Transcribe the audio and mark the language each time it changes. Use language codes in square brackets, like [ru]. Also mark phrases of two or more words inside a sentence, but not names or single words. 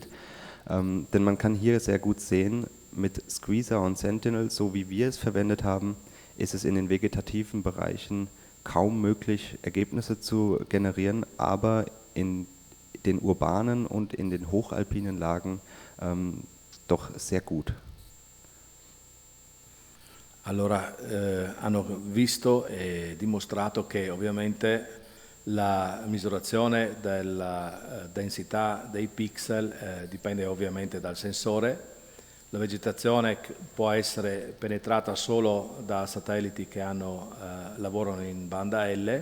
[de] Denn man kann hier sehr gut sehen, mit Squeezer und Sentinel, so wie wir es verwendet haben, ist es in den vegetativen Bereichen kaum möglich, Ergebnisse zu generieren, aber in den urbanen und in den hochalpinen Lagen doch sehr gut. [it] Allora, hanno visto e dimostrato che ovviamente la misurazione della densità dei pixel dipende ovviamente dal sensore. La vegetazione può essere penetrata solo da satelliti che lavorano in banda L.